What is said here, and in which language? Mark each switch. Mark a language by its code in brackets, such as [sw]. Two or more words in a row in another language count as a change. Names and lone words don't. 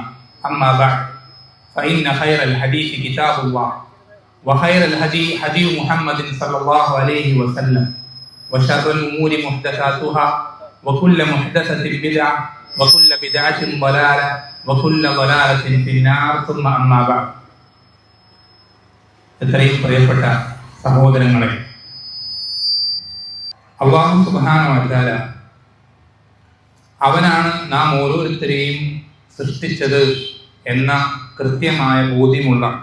[ar] أما بعد فإن خير الحديث كتاب الله وخير الهدي هدي محمد صلى الله عليه وسلم وشر الأمور محدثاتها وكل محدثة بدعة وكل بدعة ضلالة وكل ضلالة في النار ثم أما بعد. [ml] എത്രയും പ്രിയപ്പെട്ട സഹോദരങ്ങളെ, [ar] الله سبحانه وتعالى [ml] അവനാണ് നാം ഓരോരുത്തരെയും സൃഷ്ടിച്ചത് എന്ന കൃത്യമായ ബോധ്യമുള്ള,